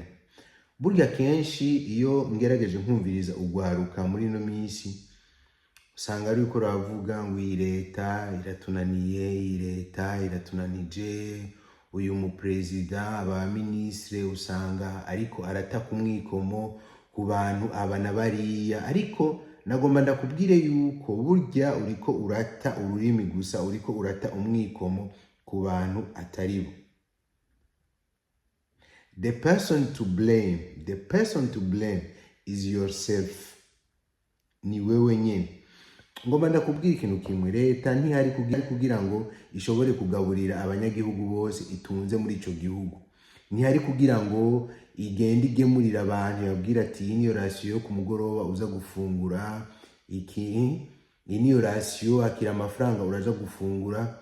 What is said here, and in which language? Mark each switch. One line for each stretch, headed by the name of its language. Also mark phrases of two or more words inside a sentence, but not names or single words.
Rundi: Burya kenshi iyo ngerageje nkumviriza ugwaruka muri no misi, usanga ari uko ravuga ngo iyi leta iratunaniye, iyi leta iratunanije, uyu mu president, aba ministre usanga ariko arataka umwikomo ku bantu abana bariya. Ariko nagomba ndakubwire yuko burya uriko urata ururimi gusa, uriko urata umwikomo ku bantu ataribo.
English: The person to blame is yourself.
Rundi: Ni wewe nyene. Ngomba ndakubwira ikintu kimwe, leta ntihari kugira ngo ishobore kugaburira abanyagihugu bose itunze muri ico gihugu. Ntihari kugira ngo igende igemurira abantu yabwira ati iyi niyo ratio yo ku mugoroba uza gufungura, iyi niyo ratio akira amafaranga uraja gufungura.